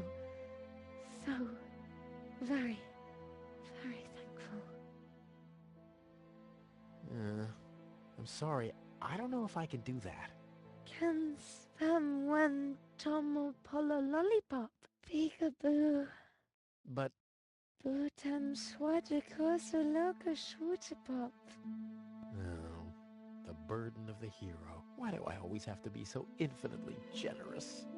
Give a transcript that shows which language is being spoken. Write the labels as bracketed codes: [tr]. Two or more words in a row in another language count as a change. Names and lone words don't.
[en] So very, very thankful. I'm sorry. I don't know if I can do that. Can spam one tomo polo lollipop. Peekaboo. But... Bootam swajikosu loka shwootapop. Oh, the burden of the hero. Why do I always have to be so infinitely generous?